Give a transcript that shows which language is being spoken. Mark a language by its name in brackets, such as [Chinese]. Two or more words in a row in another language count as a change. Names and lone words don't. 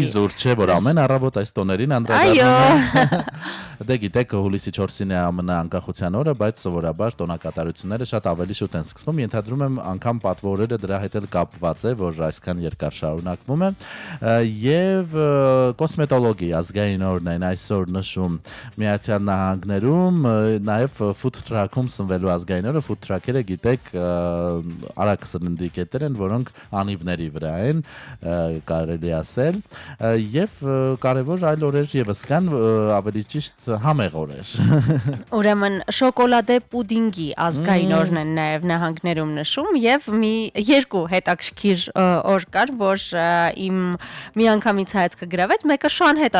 [Armenian] իզուր չէ, որ ամեն առավոտ այս տոներին անդրադառնում Դե գիտեք, հուլիսի 4-ին է ԱՄՆ անկախության օրը, բայց սովորաբար տոնակատարությունները շատ ավելի շուտ են սկսվում, ենթադրում եմ անգամ պատվորերը դրա հետ էլ կապված է, որ այսքան երկար շարունակվում է, եւ կոսմետոլոգի ազգային օրն են այսօր նշում Միացյալ Նահանգներում, նաեւ [English] food truck-ում [Armenian] սնվելու ազգային օրը, [English] food truck-երը [Armenian] գիտեք արագ սննդի կետեր են, որոնք անիվների վրա են, կարելի ասել, եւ կարեւոր այլ օրեր եւս կան, ավելի ճիշտ համեղ օրեր։ Ուրեմն շոկոլադե պուդինգի ազգային օրն են նաև նահանգներում նշում եւ երկու հետաքրքիր օր կար, որ իմ միանգամից հայացքը գրավեց, մեկը շան հետ